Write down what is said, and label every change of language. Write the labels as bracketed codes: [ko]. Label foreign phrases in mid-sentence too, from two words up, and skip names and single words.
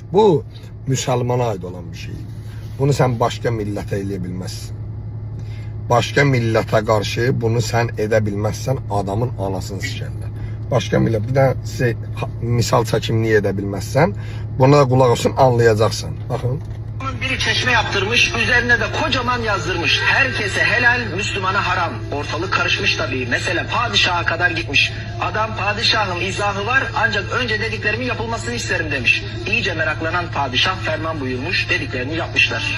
[az] Bu müsəlmana aid olan bir şey. Bunu sən başqa millətə eləyə bilməzsən. Başqa millətə qarşı bunu sən edə bilməzsən, adamın anasını sikərlər. Başqa millət, bir də sizə misal çəkim niyə edə bilməzsən, buna da qulaq olsun, anlayacaqsan. Baxın. [tr] Adamın biri çeşme yaptırmış, üzerine de kocaman yazdırmış. Herkese helal, Müslümana haram. Ortalık karışmış tabii. Mesele padişaha kadar gitmiş. Adam padişahım izahı var ancak önce dediklerimin yapılmasını isterim demiş. İyice meraklanan padişah ferman buyurmuş, dediklerini yapmışlar.